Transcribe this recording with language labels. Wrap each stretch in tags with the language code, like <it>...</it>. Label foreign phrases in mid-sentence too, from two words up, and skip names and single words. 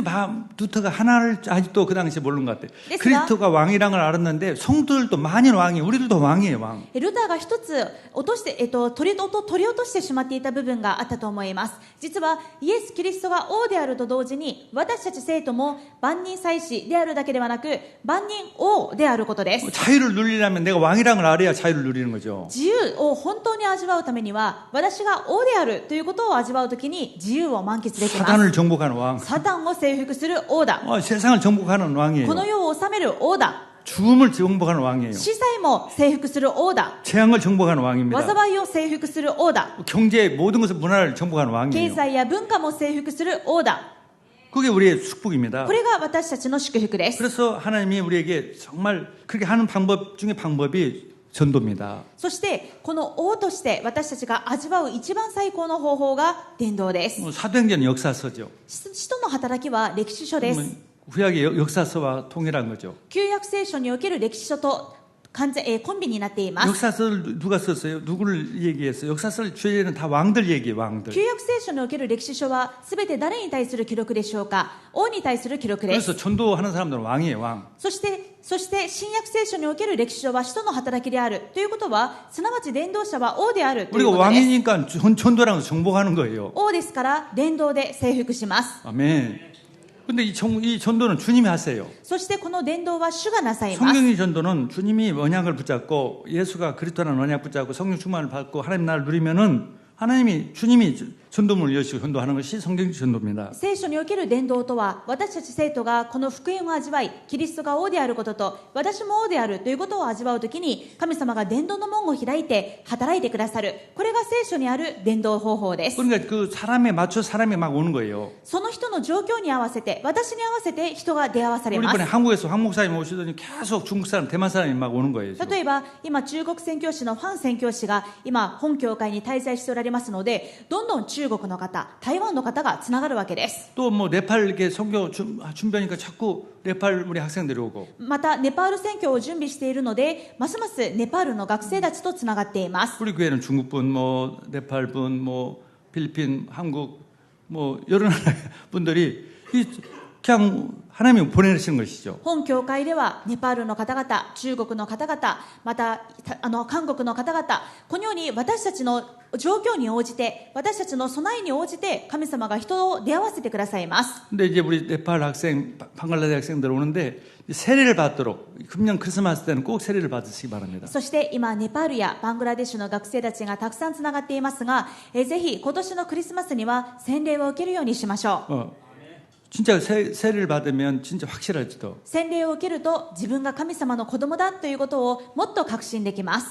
<ko>근데 루터가 하나를 아직도 그 당시에 모르는 것 같아요. 됐어. 그리스도가 왕이라는 걸 알았는데 성도들도 많이 왕이에요. 우리들도 왕이에요, 왕.</ko> <ja>ルターが一つ落として、取り落としてしまっていた部分があったと思います。実はイエス・キリストが王であると同時に私たち生徒も万人祭司であるだけではなく万人王であることです。</ja> <ko>자유를 누리려면 내가 왕이라는 걸 알아야 자유를 누리는 거죠.</ko> <ja>自由を本当に味わうためには私が王であるということを味わうときに自由を満喫できます。</ja> <ko>사단을 정복하는 왕.</ko> <ja>サタンを征服する王だ。</ja> <ko>세상을 정복하는 왕이에요.</ko> <ja>この世を治める王だ。</ja> <ko>죽음을 정복하는 왕이에요.</ko> <ja>死災も征服する王だ。</ja> <ko>재앙을 정복하는 왕입니다.</ko> <ja>災いを征服する王だ。</ja> <ko>경제 모든 것을 문화를 정복하는</ko> <ja>経</ja> <ko>왕이에요.</ko> <ja>済や文化も征服する王だ。</ja> <ko>그게 우리의 축복입니다.</ko> <ja>これが私たちの祝福です。</ja> <ko>그래서 하나님이 우리에게 정말 그렇게 하는 방법 중에 방법이 전도입니다.</ko> <ja>そしてこの王として私たちが味わう一番最高の方法が伝道です。</ja> <ko>사도행전 역사서죠.</ko> <ja>使徒の働きは歴史書です。</ja> <ko>구약의 역사서와 동일한 거죠.</ko> <ja>旧約聖書における歴史書とコンビになっています。</ja> <ko>역사서를 누가 썼어요? 누구를 얘기했어요? 역사서를 주제는 다 왕들 얘기예요, 왕들.</ko> <ja>旧約聖書における歴史書は全て誰に対する記録でしょうか。王に対する記録です。</ja> <ko>그래서 전도하는 사람들은 왕이에요, 왕.</ko> <ja>そして新約聖書における歴史書は使徒の働きであるということはすなわち伝道者は王であるという</ja> <ko>우리가</ko> <ja>ことです。</ja> <ko>왕이니까 전도라는 거 정복하는 거예요.</ko> <ja>王ですから伝道で征服します。</ja> <ko>아멘. 근데 이 전도는 주님이 하세요.</ko> <ja>そしてこの伝道は主がなさいます。</ja> <ko>성경의 전도는 주님이 언약을 붙잡고 예수가 그리스도라는 언약 붙잡고 성령 충만을 받고 하나님 나라를 누리면은 주님이 전도문을 여시고 전도하는 것이 성경적 전도입니다.</ko> <ja>聖書における伝道とは私たち生徒がこの福音を味わいキリストが王であることと私も王であるということを味わうときに神様が伝道の門を開いて働いてくださる、これが聖書にある伝道方法です。</ja> <ko>그러니까 그 사람에 맞춰 사람이 막 오는 거예요.</ko> <ja>その人の状況に合わせて私に合わせて人が出会わされ</ja> <ko>우리</ko> <ja>ます。</ja> <ko>이번에 한국에서 황 목사님 오시더니 계속 중국 사람, 대만 사람이 막 오는 거예요. 지금.</ko> <ja>例えば今中国宣教師のファン宣教師が今本教会に滞在しておられますのでどんどん中国の方台湾の方がつながるわけです。</ja> <ko>또 뭐 네팔 이렇게 선교 준비하니까 자꾸 네팔 우리 학생들이 오고.</ko> <ja>またネパール宣教を準備しているのでますますネパールの学生たちとつながっています。</ja> <ko>우리 교회는 중국분, 뭐 네팔분, 뭐 필리핀, 한국, 뭐 여러 나라 분들이 그냥 하나님이 보내시는 것이죠.</ko> <ja>本教会ではネパールの方々、中国の方々、また韓国の方々、このように私たちの状況に応じて、私たちの備えに応じて神様が人を出会わせてくださいます。</ja> <ko>근데 이제 우리 네팔 학생, 방글라데시 학생들 오는데 세례를 받도록 금년 크리스마스 때는 꼭 세례를 받으시기 바랍니다.</ko> <ja>そして今ネパールやバングラデシュの学生たちがたくさんつながっていますが、ぜひ今年のクリスマスには洗礼を受けるようにしましょう。</ja> <ko>진짜 세례를 받으면 진짜 확실하지도.</ko> <ja>洗礼を受けると自分が神様の子供だということをもっと確信できます。</ja>